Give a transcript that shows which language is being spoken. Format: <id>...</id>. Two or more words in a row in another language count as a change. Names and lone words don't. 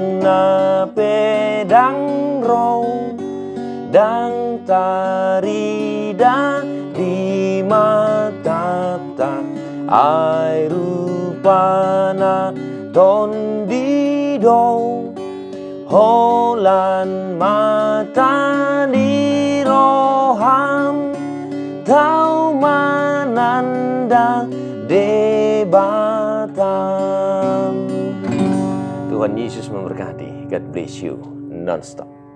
<bbc>na pedang roh dang tarida di mata ta ai rupana ton di do holan mata di roham tau mananda debatam.</bbc> <id>Tuhan Yesus memberkati.</id> <en>God bless you non-stop.</en>